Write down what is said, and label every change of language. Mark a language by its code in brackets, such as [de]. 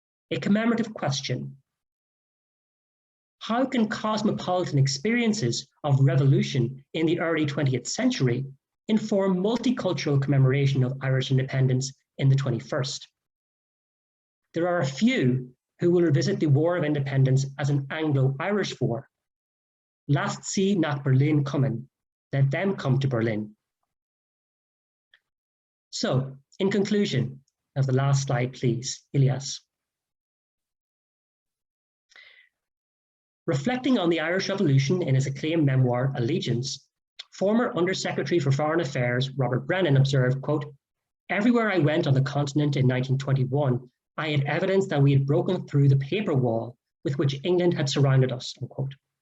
[en] A commemorative question. How can cosmopolitan experiences of revolution in the early 20th century inform multicultural commemoration of Irish independence in the 21st? There are a few who will revisit the War of Independence as an Anglo-Irish war. [de] Lasst sie nach Berlin kommen. [en] Let them come to Berlin. So, in conclusion, of the last slide, please, Ilias. Reflecting on the Irish Revolution in his acclaimed memoir, Allegiance, former Undersecretary for Foreign Affairs, Robert Brennan, observed, quote, everywhere I went on the continent in 1921, I had evidence that we had broken through the paper wall with which England had surrounded us, unquote.